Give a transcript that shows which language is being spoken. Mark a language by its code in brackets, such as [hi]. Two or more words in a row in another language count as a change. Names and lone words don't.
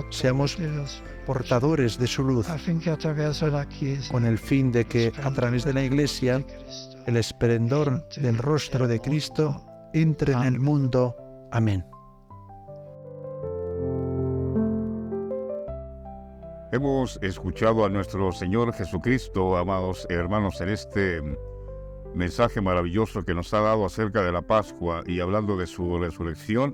[es] seamos [it] dello Spirito, [es] portadores de su luz [it] affinché attraverso la Chiesa [es] con el fin de que a través de la Iglesia [it] di Cristo [es] el esplendor del rostro de Cristo entre en el mundo. Amén. Hemos escuchado a nuestro Señor Jesucristo, amados hermanos, en este mensaje maravilloso que nos ha dado acerca de la Pascua y hablando de su resurrección.